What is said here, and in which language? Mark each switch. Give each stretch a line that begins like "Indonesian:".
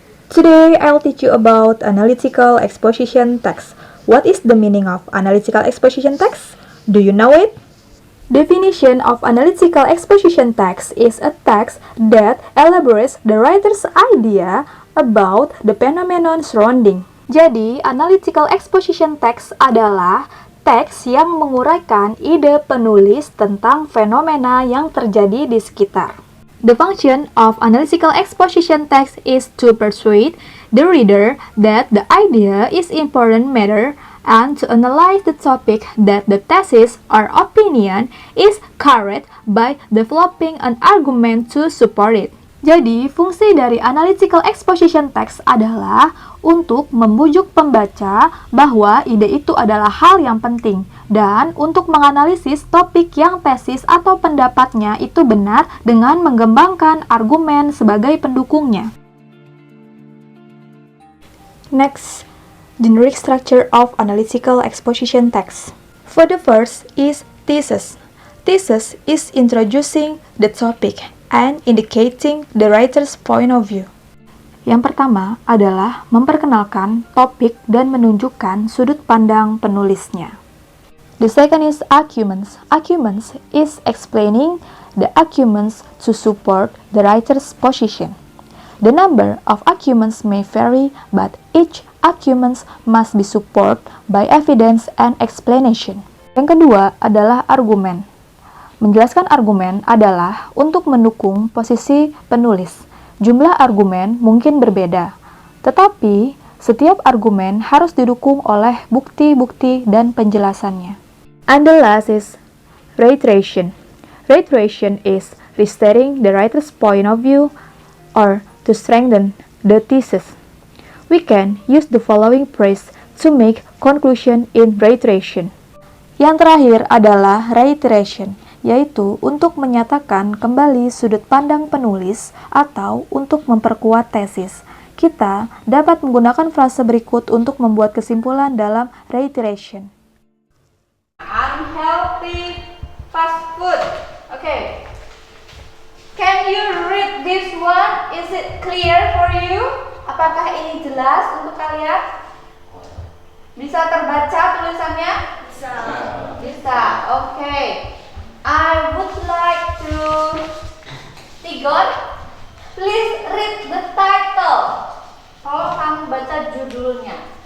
English: Today, I'll teach you about analytical exposition text. What is the meaning of analytical exposition text? Do you know it? Definition of analytical exposition text is a text that elaborates the writer's idea about the phenomenon surrounding.
Indonesian: Jadi, analytical exposition text adalah teks yang menguraikan ide penulis tentang fenomena yang terjadi di sekitar.
English: The function of analytical exposition text is to persuade the reader that the idea is important matter and to analyze the topic that the thesis or opinion is carried by developing an argument to support it.
Indonesian: Jadi, fungsi dari analytical exposition text adalah untuk membujuk pembaca bahwa ide itu adalah hal yang penting dan untuk menganalisis topik yang tesis atau pendapatnya itu benar dengan mengembangkan argumen sebagai pendukungnya.
English: Next, generic structure of analytical exposition text. For the first is thesis. Thesis is introducing the topic and indicating the writer's point of view.
Indonesian: Yang pertama adalah memperkenalkan topik dan menunjukkan sudut pandang penulisnya.
English: The second is arguments. Arguments is explaining the arguments to support the writer's position. The number of arguments may vary, but each argument must be supported by evidence and explanation.
Indonesian: Yang kedua adalah argumen. Menjelaskan argumen adalah untuk mendukung posisi penulis. Jumlah argumen mungkin berbeda, tetapi setiap argumen harus didukung oleh bukti-bukti dan penjelasannya.
English: And the last is reiteration. Reiteration is restating the writer's point of view or to strengthen the thesis. We can use the following phrase to make conclusion in reiteration.
Indonesian: Yang terakhir adalah reiteration, yaitu untuk menyatakan kembali sudut pandang penulis atau untuk memperkuat tesis. Kita dapat menggunakan frase berikut untuk membuat kesimpulan dalam reiteration.
English: Unhealthy fast food. Okay. Can you read this one? Is it clear for you?
Indonesian: Apakah ini jelas untuk kalian? Bisa terbaca tulisannya? Bisa. Bisa. Okay.
English: I would like to Tigon, please read the title.
Indonesian: Kalau kamu baca judulnya.